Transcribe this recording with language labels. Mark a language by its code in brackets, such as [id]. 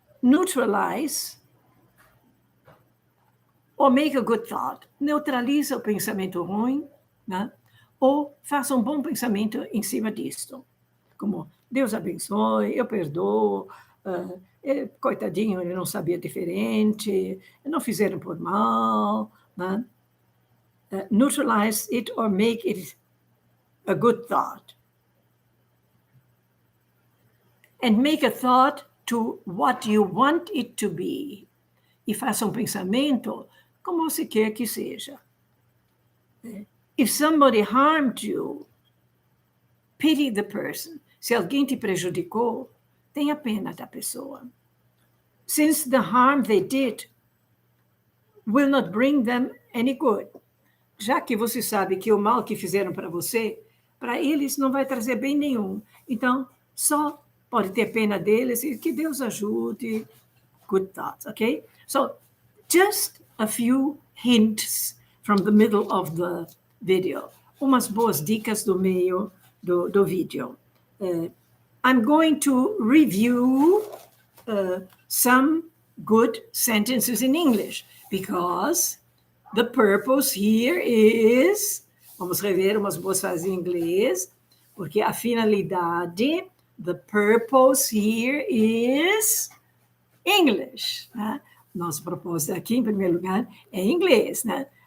[en] Neutralize or make a good thought. [pt] Neutraliza o pensamento ruim, né? Ou faça um bom pensamento em cima disto. Como, Deus abençoe, eu perdoo, coitadinho, ele não sabia diferente, não fizeram por mal, né? [en] Neutralize it or make it a good thought. And make a thought to what you want it to be. [pt] E faça um pensamento como você quer que seja. [en] If somebody harmed you, pity the person. [pt] Se alguém te prejudicou, tenha pena da pessoa. [en] Since the harm they did will not bring them any good. [pt] Já que você sabe que o mal que fizeram para você, para eles não vai trazer bem nenhum. Então, só pode ter pena deles e que Deus ajude. [en] Good thoughts, okay? So, just a few hints from the middle of the video. [pt] Umas boas dicas do meio do vídeo. [en] I'm going to review some good sentences in English because the purpose here is... [pt] Vamos rever umas boas frases em inglês, porque a finalidade, [en] the purpose here is English. [pt] Né? Nosso propósito aqui, em primeiro lugar, é inglês, né?